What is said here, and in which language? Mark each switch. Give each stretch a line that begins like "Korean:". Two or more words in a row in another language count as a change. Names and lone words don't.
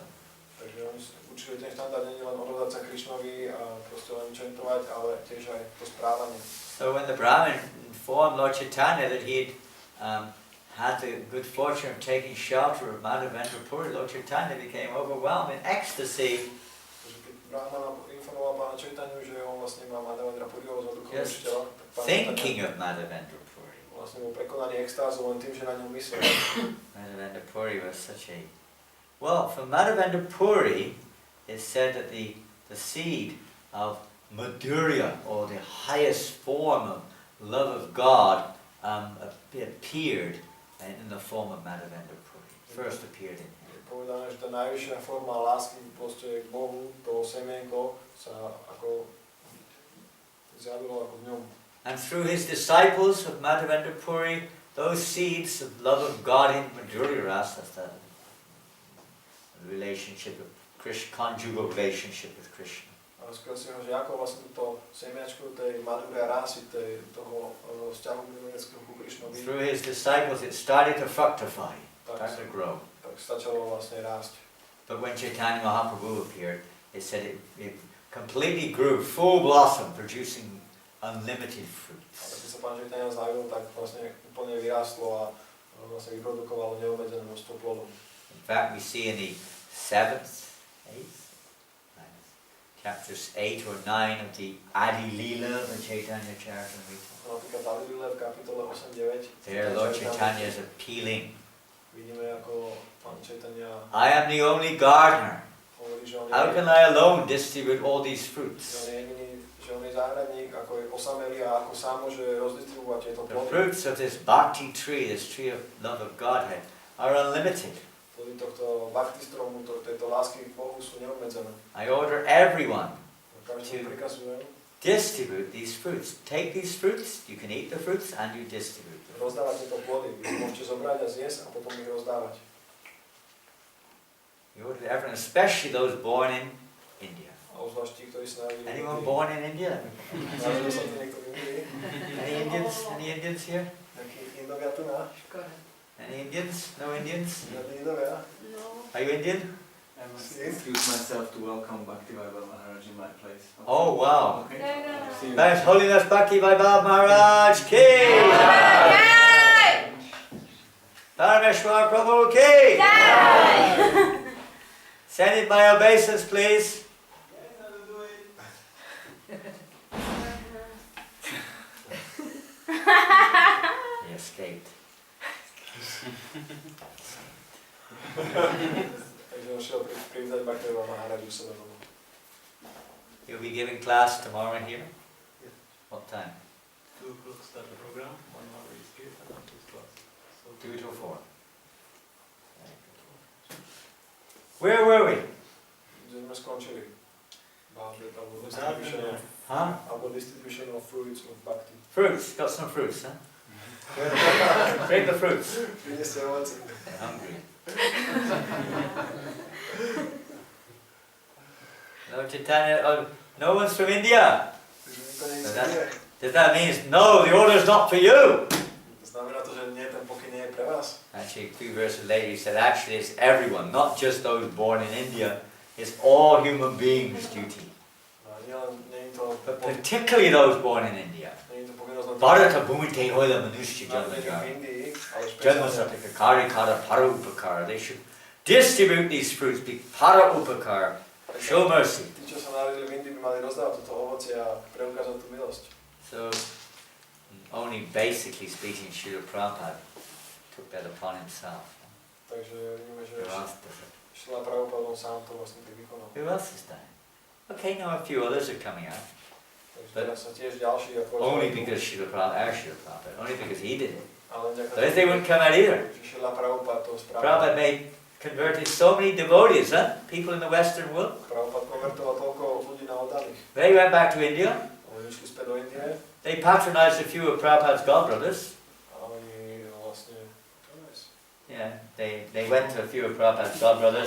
Slovak: Takže oni učili ten štandard, nie len odovzdať sa Krišnovi a proste len čentovať, ale tiež aj to správanie.
English: So when the Brahmin informed Lord Chaitanya that he had the good fortune of taking shelter of Madhavendra Puri, Lord Chaitanya became overwhelmed in ecstasy.
Slovak: Takže keď Brahmana informoval Pána Chaitanyu, že on vlastne má Madhavendra Puriho za duchovného
English: Just
Slovak: učiteľa, tak Pán
English: thinking
Slovak: Chaitanya
English: of Madhavendra Puri.
Slovak: vlastne bol prekonaný extázou len tým, že na ňom myslel.
English: Madhavendra Puri was such a... Well, from Madhavendra Puri, it's said that the seed of Madhurya, or the highest form of love of God, appeared in the form of Madhavendra Puri. First appeared in him.
Slovak: Je povedané, že tá najvyššia forma lásky proste k Bohu, to semienko sa ako zjavilo ako v ňom.
English: And through his disciples of Madhavendra Puri, those seeds of love of God in Madhurya Rasa, that's the relationship of Krishna, conjugal relationship with Krishna.
Slovak: A skôr si ho, že ako vlastne túto semiačku tej Madhurya Rasy, toho vzťahu mileneckého ku Krishnovi,
English: Through his disciples, it started to fructify,
Slovak: tak,
English: started to grow.
Slovak: tak začalo vlastne rásť.
English: But when Chaitanya Mahaprabhu appeared, it said it completely grew, full blossom, producing unlimited
Slovak: A
English: fruits.
Slovak: keď sa Pán Chaitanya zjavil, tak vlastne úplne vyrástlo a vlastne vyprodukovalo neobmedzené množstvo plodov.
English: In fact, we see in the 7th, 8th, chapters 8 or 9 of the Adi Leela of the Chaitanya Charitamrita.
Slovak: Napríklad Adilile v kapitole 8-9.
English: There Lord Chaitanya is appealing.
Slovak: Vidíme, ako Pán Chaitanya
English: I am the only gardener.
Slovak: hovorí, že on
English: How can I alone distribute all these fruits?
Slovak: je jediný, že on je záhradník, ako je osamelý a ako sám môže rozdistribuovať tieto
English: The
Slovak: plody.
English: fruits of this bhakti tree, this tree of love of Godhead, are unlimited.
Slovak: Plody tohto bhakti stromu, tejto lásky k Bohu sú neobmedzené.
English: I order everyone
Slovak: Každému prikazujem.
English: distribute these fruits. Take these fruits, you can eat the fruits and you distribute them.
Slovak: Rozdávať tieto plody. Vy môžete zobrať a zjesť a potom ich rozdávať.
English: You order everyone, especially those born in India.
Slovak: A obzvlášť tí, ktorí sa narodili v
English: Anyone
Slovak: Indii.
English: born in India?
Slovak: Narodil sa tu niekto v Indii?
English: Any Indians? Any Indians here?
Slovak: Takí Indovia tu na?
English: Any Indians? No Indians?
Slovak: Žiadni Indovia?
English: No. Are you Indian? I must excuse myself to welcome Bhaktiloka Maharaj in my place. Okay. Oh wow! Okay. Yeah. See you. Thanks, Holiness Bhakti Vaibhav Maharaj Ki! Parameshwar Prabhu Ki! Send it by obeisance, please. He escaped.
Slovak: Takže on šiel privítať Bhaktiloka Maharaju sebe domov.
English: You'll be giving class tomorrow here? Yeah. What time? 2 o'clock start the program, 1 hour is given and after class. So 2 to 4. Where were we?
Slovak: Kde sme skončili?
English: Distribution of, Huh?
Slovak: alebo
English: distribution of fruits of bhakti. Fruits. Got some fruits, huh? Bring the fruits.
Slovak: Prineste ovoce.
English: I'm hungry. No Chaitanya, no one's from India.
Slovak: Takže nikto nie je
English: So
Slovak: z Indie.
English: Does that mean no, the order's not for you?
Slovak: Znamená to, že nie, ten pokyn nie je pre vás.
English: Actually, a few verses later he said, actually it's everyone, not just those born in India. It's all human beings' duty.
Slovak: No, nie je to
English: But particularly those born in India.
Slovak: nie je to povinnosť len
Bangla: ভারত ভূমিতে হৈল মনুষ্য
Slovak: narodení v
Bangla: জন্ম যার.
Slovak: Indii, ale
Bangla: Janma
Slovak: špeciálne
Bangla: সার্থক করি কর পর উপকার.
English: They should distribute these fruits, be
Bangla: পর উপকার.
English: Show mercy.
Slovak: tí, čo sa narodili v Indii, by mali rozdávať toto ovocie a preukázať tú milosť.
English: So, only basically speaking, Srila Prabhupada took that upon himself.
Slovak: Takže vidíme, že
English: Who else does it?
Slovak: Šrila Prabhupada on sám to vlastne tak vykonal.
English: Who else is that? Okay, now a few others are coming out.
Slovak: Takže
English: But
Slovak: teraz sa tiež ďalší ako
English: Only because Srila Prabhupada, only because he did it.
Slovak: ale
English: But they wouldn't come out either.
Slovak: že Šrila Prabhupada to spravil.
English: Prabhupada converted so many devotees, huh? People in the Western world.
Slovak: Prabhupada konvertoval toľko ľudí na oddaných.
English: They went back to India.
Slovak: Oni išli späť do Indie
English: They patronized a few of Prabhupada's godbrothers.
Slovak: a oni vlastne
English: Yeah, they went to a few of Prabhupada's godbrothers.